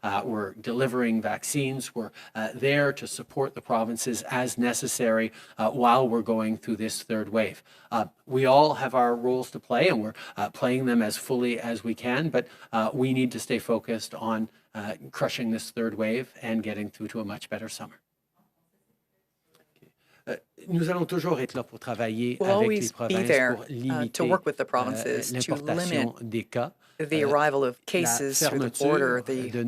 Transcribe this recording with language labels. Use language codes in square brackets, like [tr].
[en] We're delivering vaccines. We're there to support the provinces as necessary while we're going through this third wave. We all have our roles to play, and we're playing them as fully as we can, but we need to stay focused on crushing this third wave and getting through to a much better summer. [fr] Nous allons toujours être là pour travailler avec les provinces pour limiter l'importation des cas. [en] The arrival of cases through the border, the